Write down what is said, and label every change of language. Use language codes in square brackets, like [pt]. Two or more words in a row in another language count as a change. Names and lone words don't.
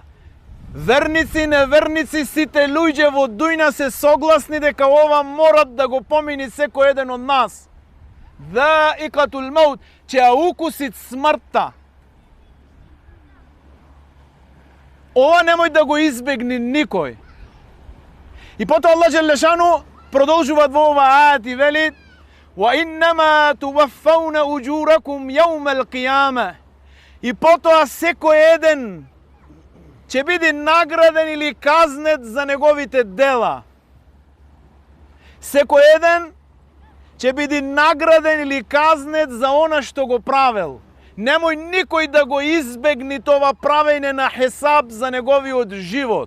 [mk] Верници, неверници, сите луѓе во дујна се согласни дека ова морат да го помини секој еден од нас. [ar] ذائقة الموت, [mk] ќе ја укусит смртта. Ова немој да го избегне никој. И потоа [ar] الله جل شأنه [mk] продолжува во ова ајат и велит: [ar] وإنما توفون أجوركم يوم القيامة. [mk] И потоа секој еден ќе биде награден или казнет за неговите дела. Секој еден ќе биде награден или казнет за она што го правел. Немој никој да го избегне това правење на хесаб за неговиот живот.